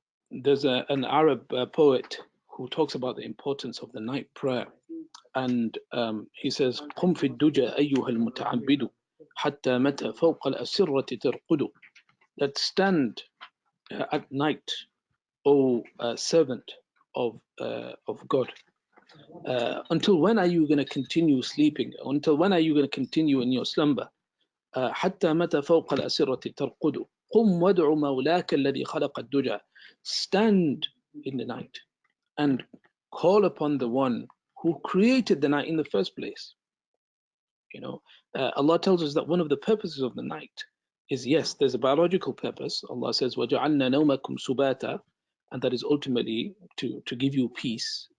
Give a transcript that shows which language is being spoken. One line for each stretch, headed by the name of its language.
English: There's an Arab poet who talks about the importance of the night prayer, and he says,
Arabic: قم في الدجى أيها المتعبد حتى متى فوق الأسرة ترقد.
English: That stand at night, O servant of God. Until when are you going to continue sleeping? Until when are you going to continue in your slumber?
Arabic: حتى متى فوق الأسرة ترقد. قم وادع مولاك الذي خلق الدجى.
English: Stand in the night and call upon the one who created the night in the first place. Allah tells us that one of the purposes of the night is, yes, there's a biological purpose. Allah says,
Arabic: وَجَعَلْنَا نَوْمَكُمْ سُبَاتًا,
English: and that is ultimately to give you peace.